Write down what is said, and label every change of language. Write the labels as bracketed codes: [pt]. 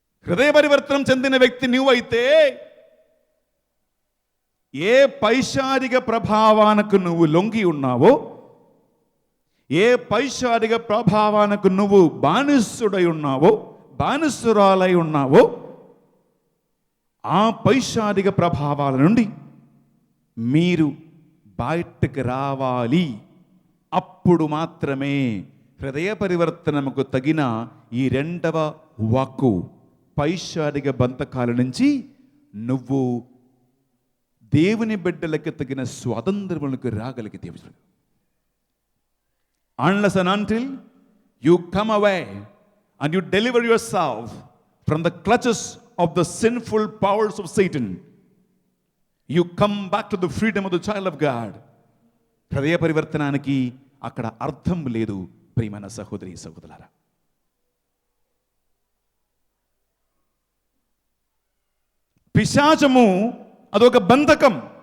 [te] హృదయ పరివర్తనం చెందిన వ్యక్తి నువ్వైతే ఏ పైశాచిక ప్రభావానికి నువ్వు లొంగి ఉన్నావో, ఏ పైశాచిక ప్రభావానికి నువ్వు బానిసుడై ఉన్నావో, బానిసురాలై ఉన్నావో, ఆ పైశాచిక ప్రభావాల నుండి మీరు బయటకు రావాలి. అప్పుడు మాత్రమే హృదయ పరివర్తనముకు తగిన ఈ రెండవ వాక్కు, పైశాచిక బంధకాల నుంచి నువ్వు దేవుని బిడ్డలకు తగిన స్వాతంత్రములకు రాగలిగితే, [en] unless and until you come away and you deliver yourself from the clutches of the sinful powers of Satan, you come back to the freedom of the child of God. [te] హృదయ పరివర్తనానికి అక్కడ అర్థం లేదు ప్రియమైన సహోదరి సహోదరులారా. పిశాచము అదొక బంధకం.